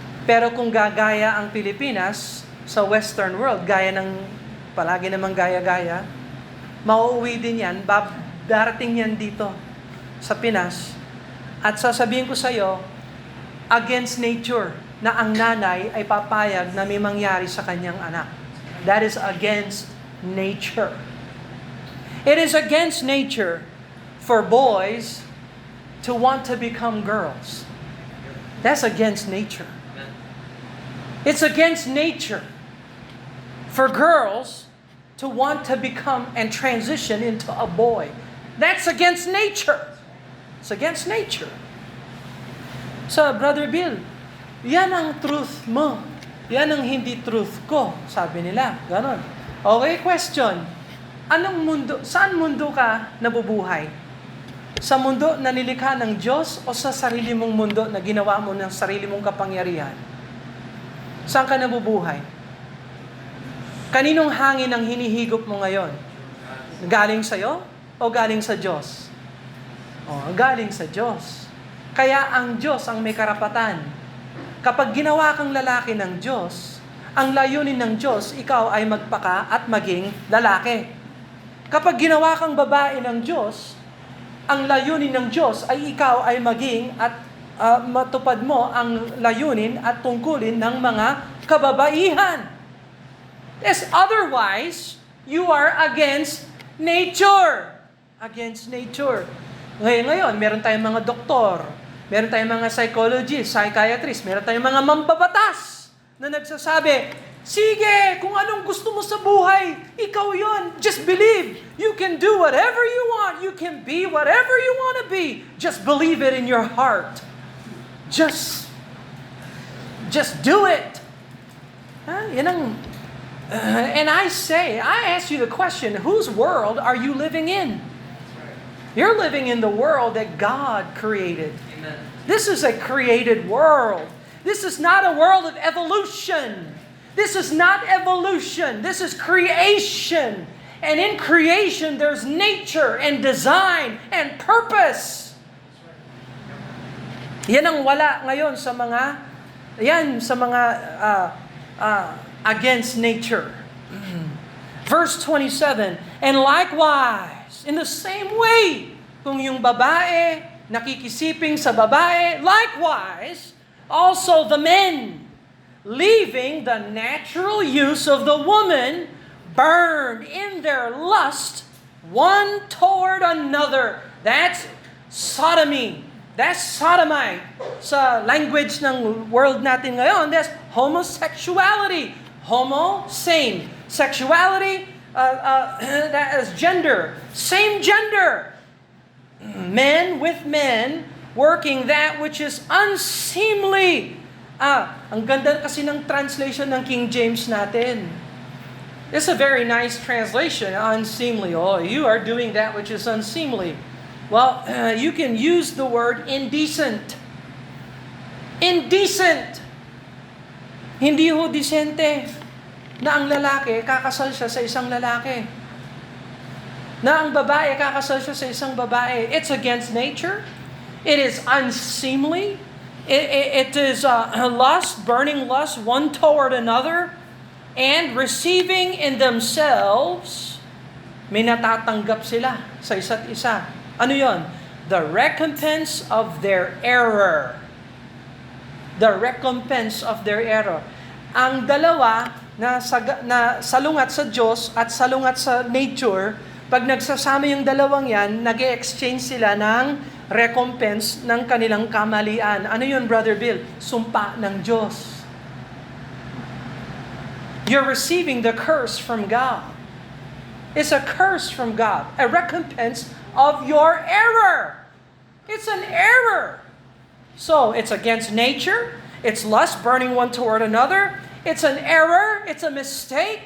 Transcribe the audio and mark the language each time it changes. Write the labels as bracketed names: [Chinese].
[Filipino] Pero kung gagaya ang Pilipinas sa Western world, palagi namang gaya-gaya, mauuwi din yan, darating yan dito sa Pinas, at sasabihin ko sa iyo, against nature, na ang nanay ay papayag na may mangyari sa kanyang anak. [English] That is against nature. It is against nature for boys to want to become girls. That's against nature. It's against nature for girls to want to become and transition into a boy. That's against nature. It's against nature. [Filipino] So, Brother Bill, yan ang truth mo. Yan ang hindi truth ko, sabi nila. Ganon. Okay, question. Saan mundo ka nabubuhay? Sa mundo na nilikha ng Diyos o sa sarili mong mundo na ginawa mo ng sarili mong kapangyarihan? Saan ka nabubuhay? Kaninong hangin ang hinihigop mo ngayon? Galing sa'yo o galing sa Diyos? Galing sa Diyos. Kaya ang Diyos ang may karapatan. Kapag ginawa kang lalaki ng Diyos, ang layunin ng Diyos, ikaw ay magpaka at maging lalaki. Kapag ginawa kang babae ng Diyos, ang layunin ng Diyos ay ikaw ay maging at matupad mo ang layunin at tungkulin ng mga kababaihan. [English] Otherwise, you are against nature. Against nature. [Filipino] Ngayon, meron tayong mga doktor, meron tayong mga psychologists, psychiatrists, meron tayong mga mambabatas na nagsasabi, [English] sige, kung anong gusto mo sa buhay, ikaw yon. Just believe. You can do whatever you want. You can be whatever you want to be. Just believe it in your heart. Just do it. And I ask you the question, whose world are you living in? You're living in the world that God created. Amen. This is a created world. This is not a world of evolution. This is not evolution. This is creation. And in creation, there's nature and design and purpose. [Filipino] Yan ang wala ngayon sa mga against nature. [English] Verse 27, and likewise, in the same way, [Filipino] kung yung babae nakikisiping sa babae, [English] likewise, also the men, leaving the natural use of the woman, burned in their lust one toward another. That's sodomy. That's sodomite. [Filipino] Sa language ng world natin ngayon, [English] that's homosexuality. Homo, same. Sexuality, that is gender. Same gender. Men with men working that which is unseemly. [Filipino] Ang ganda kasi ng translation ng King James natin. [English] It's a very nice translation, unseemly. Oh, you are doing that which is unseemly. Well, you can use the word indecent. Indecent. [Filipino] Hindi ho disente na ang lalaki kakasal siya sa isang lalaki. Na ang babae kakasal siya sa isang babae. [English] It's against nature. It is unseemly. It is lust, burning lust one toward another, and receiving in themselves, [Filipino] may natatanggap sila sa isa't isa. Ano yon? [English] The recompense of their error. The recompense of their error. [Filipino] Ang dalawa na salungat sa Diyos at salungat sa nature, pag nagsasama yung dalawang yan, nag-exchange sila ng recompense ng kanilang kamalian. Ano yun, Brother Bill? Sumpa ng Diyos. [English] You're receiving the curse from God. It's a curse from God. A recompense of your error. It's an error. So, it's against nature. It's lust, burning one toward another. It's an error. It's a mistake.